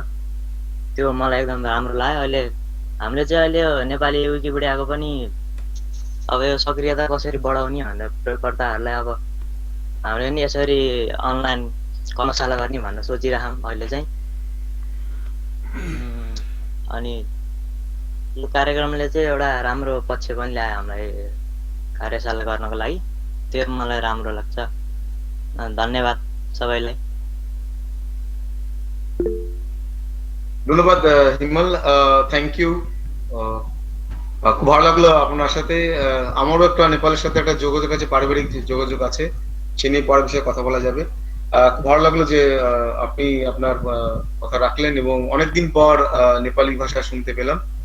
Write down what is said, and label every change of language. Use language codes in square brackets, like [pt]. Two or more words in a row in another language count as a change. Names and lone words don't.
[ne] त्यो मलाई एकदम राम्रो लाग्यो। अहिले हामीले चाहिँ अहिले यो नेपाली विकिपिडियाको पनि अब यो सक्रियता कसरी बढाउने भनेर प्रयोगकर्ताहरूलाई अब हामीले नि यसरी अनलाइन कर्मशाला गर्ने भनेर सोचिरहेछौँ अहिले चाहिँ। अनि यो कार्यक्रमले चाहिँ एउटा राम्रो पक्ष पनि ल्यायो हामीलाई कार्यशाला गर्नको लागि। त्यो मलाई राम्रो लाग्छ। धन्यवाद सबैलाई। [bn] ধন্যবাদ হিমাল, [en] thank you. [bn] খুব ভালো লাগলো আপনার সাথে। আমারও একটা নেপালের সাথে একটা যোগাযোগ আছে, পারিবারিক যোগাযোগ আছে, সে নিয়ে পরের বিষয়ে কথা বলা যাবে। খুব ভালো লাগলো যে আপনি আপনার কথা রাখলেন এবং অনেকদিন পর নেপালি ভাষা শুনতে পেলাম।